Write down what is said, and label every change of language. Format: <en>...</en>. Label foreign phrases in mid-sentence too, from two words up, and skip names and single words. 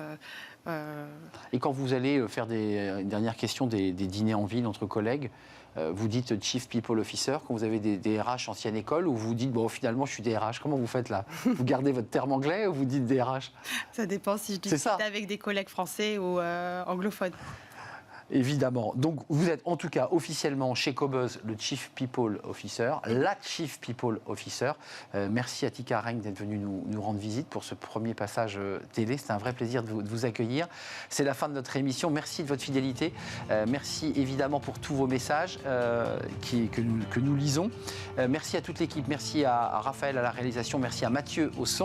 <fr>Et quand vous allez faire une dernière question, des dîners en ville entre collègues, vous dites</fr> <en>Chief People Officer</en> <fr>quand vous avez des RH ancienne école, ou vous dites, bon, finalement, je suis DRH. Comment vous faites là? Vous gardez votre terme anglais ou vous dites DRH? Ça dépend si je discute avec des collègues français ou anglophones. Évidemment. Donc, vous êtes en tout cas officiellement chez Cobuzz le</fr> <en>Chief People Officer,</en> <fr>la</fr> <en>Chief People Officer.</en> <fr>Merci Attika Areng d'être venue nous rendre visite pour ce premier passage télé. C'était un vrai plaisir de vous accueillir. C'est la fin de notre émission. Merci de votre fidélité. Merci évidemment pour tous vos messages que nous lisons. Merci à toute l'équipe. Merci à Raphaël à la réalisation. Merci à Mathieu au son.</fr>